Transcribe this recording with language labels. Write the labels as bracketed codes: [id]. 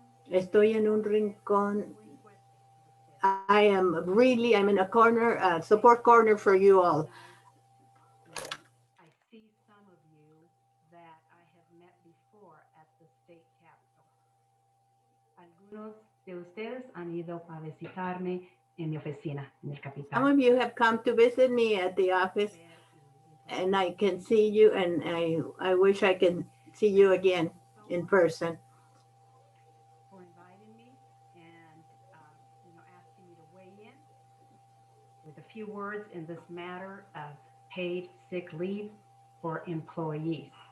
[es] Estoy en un rincón. [en] I'm in a corner, support corner for you all. I see some of you that I have met before at the state capitol. [es] Algunos de ustedes han ido a visitarme en mi oficina, en el capital. [en] Some of you have come to visit me at the office, and I can see you, and I wish I can see you again in person. For inviting me and asking me to weigh in with a few words in this matter of paid sick leave for employees.